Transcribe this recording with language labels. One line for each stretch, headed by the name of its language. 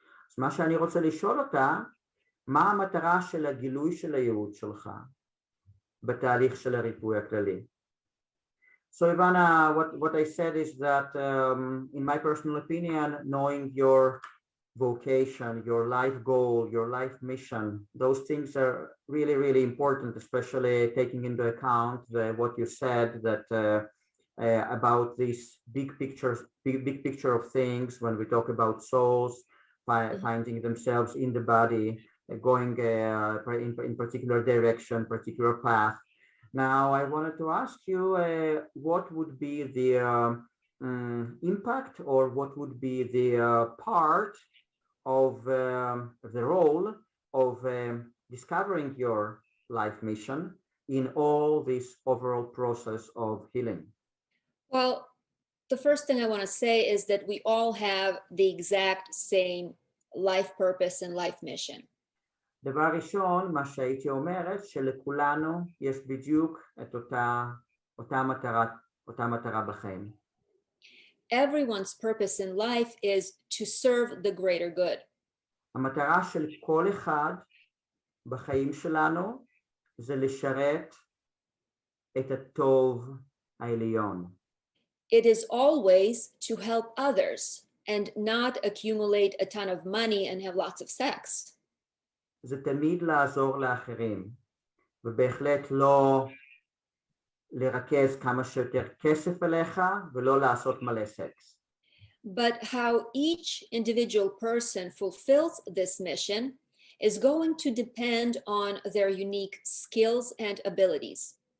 Hebrew: אז מה שאני רוצה לשאול אותה, מה המטרה של הגילוי של הייעוד שלך בתהליך של הריפוי הכללי?
English: So Ivana, what I said is that in my personal opinion, knowing your vocation, your life goal, your life mission, those things are really, really important, especially taking into account what you said that about this big picture of things when we talk about souls, finding themselves in the body, going in particular direction, particular path. Now, I wanted to ask you what would be the impact or what would be the part of the role of discovering your life mission in all this overall process of healing? Well, the first thing I want to say is that we all have the exact same life purpose and life mission.
Hebrew: דבר ראשון, מה שהייתי אומרת, שלכולנו יש בדיוק את אותה מטרה בחיים.
English: Everyone's purpose in life is to serve the greater good.
Hebrew: המטרה של כל אחד בחיים שלנו זה לשרת את הטוב העליון.
English: It is always to help others and not accumulate a ton of money and have lots of sex.
Hebrew: זה תמיד לעזור לאחרים, ובהחלט לא לרכז כמה שיותר כסף אליך ולא לעשות מלא סקס.
English: But how each individual person fulfills this mission is going to depend on their unique skills and abilities.